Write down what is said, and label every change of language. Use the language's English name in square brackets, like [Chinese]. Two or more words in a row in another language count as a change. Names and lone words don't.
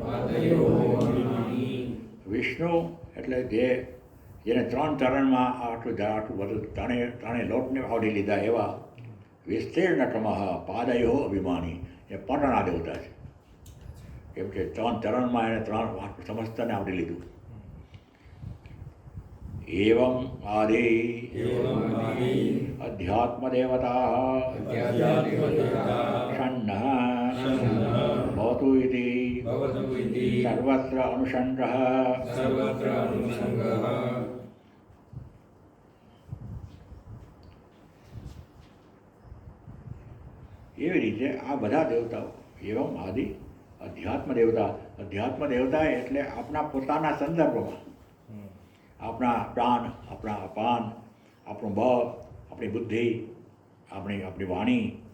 [Gujarati] વિષ્ણુ એટલે જેને 3 ચરણમાં આટલું બધું ત્રણેય લોકને આવરી લીધા એવા વિસ્તીર્ણક્રમ પાદયો અભિમાની એ પર્ણના દેવતા છે. કેમ કે 3 ચરણમાં એને 3 સમસ્તને આવરી લીધું. [Sanskrit] एवं आदि अध्यात्म देवता षण्णः भवतु इति सर्वत्र अनुषण्णः. [Gujarati] એવી રીતે આ બધા દેવતાઓ [Sanskrit] એવમ આદિ અધ્યાત્મ દેવતા [Gujarati] એટલે આપણા પોતાના સંદર્ભમાં આપણા પ્રાણ, આપણા અપાન, આપણું બળ, આપણી બુદ્ધિ, આપણી વાણી,